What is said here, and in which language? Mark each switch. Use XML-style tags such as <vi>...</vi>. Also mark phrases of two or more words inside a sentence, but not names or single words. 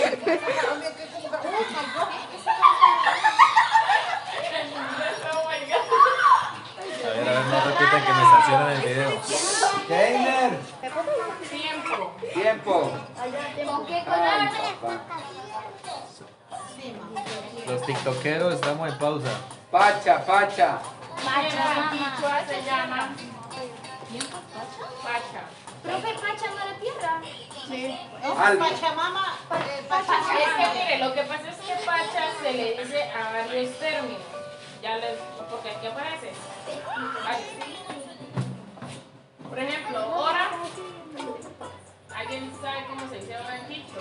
<es>A ver, no repitan que me sancionan el video. Keiner. Tiempo. Tiempo. ¿Con qué Ay, color? papá. Los tiktokeros estamos en pausa. Pacha. Pacha, Quichua se llama Pacha. Profe, Pacha no era tierra. Sí. Algo. Pachamama. Es que mire, lo que pasa es que Pacha se le dice a varios términos. Ya les, porque aquí aparece. Varios. Por ejemplo, hora. ¿Alguien sabe cómo se dice hora en Quichua?</es>